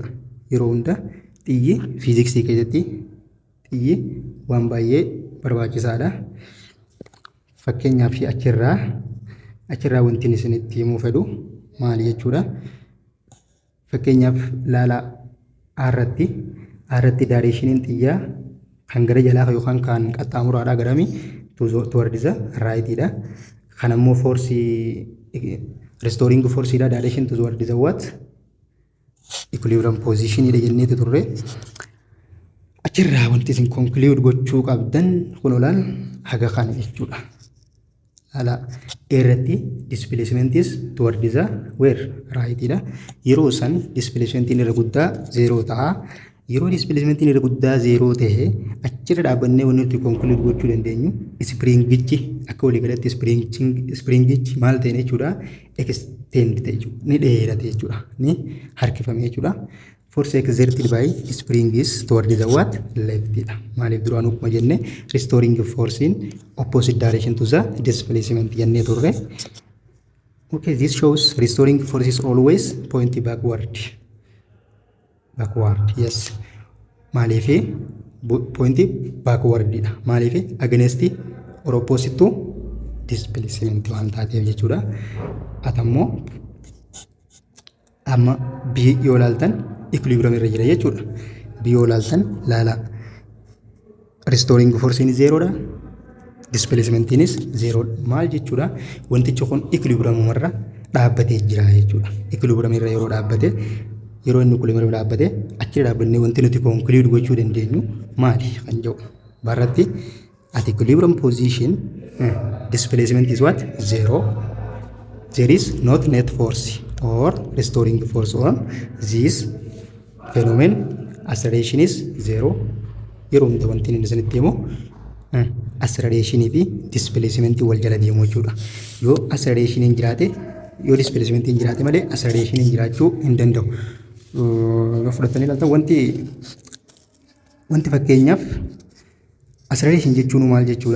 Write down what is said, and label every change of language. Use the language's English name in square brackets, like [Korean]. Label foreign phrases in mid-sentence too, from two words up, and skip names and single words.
[Oromo] Yeroo hunda xiyyi fiiziksii keessatti xiyyi waan baay'ee barbaachisaadha. Fakkeenyaaf achirraa wanti isinitti himuu fedhu maali jechuudha. Fakkeenyaaf laala aarratti daareeshiniin xiyyaa kan gara jalaa yookaan kan qaxxaamuraadhaa garami [English] toward the rightidha. [Oromo] Kan ammoo forcii [English] restoring forceidha direction toward the what equilibrium positionidha [Oromo] jenneetu turre. Achirraa wanti isin conclude gochuu qabdan kun olaal haga kana jechuudha. Ala irratti [English] displacement is toward the where rightidha. [Oromo] Yeroo san displacement irra guddaa 0 ta'a. Yeroo displacement irra guddaa 0 ta'e achirra dhaabannee wanti nuti conclude gochuu dandeenyu springichi akka walii galatti springichi maal ta'e jechuudha extend ta'e jechuudha ni dheerate jechuudha ni harkifame jechuudha. [English] Force exerted by spring is toward the what leftidha. [Oromo] Maaliif duraan akkuma jenne [English] restoring force in opposite direction to the displacement [Oromo] jennee turre. [English] Okay, this shows restoring force is always point backward. [Oromo] Yes. Maaliif [English] point backward [Oromo] dha. Maaliif [English] against or opposite to displacement [Oromo] waan taateef jechuudha. Atammoo amma B yoo ilaaltan equilibrium irra jira jechuudha. B yoo ilaaltan laala [English] restoring force [Oromo] in 0 dha. [English] Displacement is 0. [Oromo] Maal jechuudha? Wantichi kun equilibrium irra dhaabbatee jira jechuudha. Equilibrium irra yeroo dhaabbate yeroo inni equilibrium dhaabbate achi dhaabbannee wanti nuti conclude gochuu dandeenyu maali kan jedhu barratti [English] at equilibrium position displacement is what 0. There is not net force or restoring force on this phenomenon. Acceleration is 0. [Oromo] Yeroo hunda wanti inni isinitti himu acceleration fi displacement wal jala deemu jechuudha. Yoo acceleration hin jiraate yoo displacement hin jiraate malee acceleration hin jiraachuu hin danda'u. Fudhatanii ilaaltan wanti fakkeenyaaf acceleration jechuun maal jechuudha?